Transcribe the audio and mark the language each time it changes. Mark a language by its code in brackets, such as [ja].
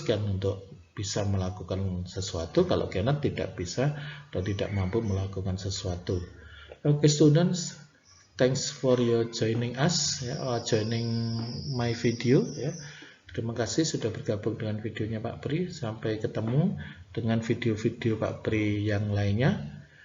[id] Can untuk bisa melakukan sesuatu. Kalau cannot tidak bisa atau tidak mampu melakukan sesuatu. [en] Okay, students, thanks for your joining us, or joining my video. [id] Terima kasih sudah bergabung dengan videonya Pak Pri. Sampai ketemu dengan video-video Pak Pri yang lainnya.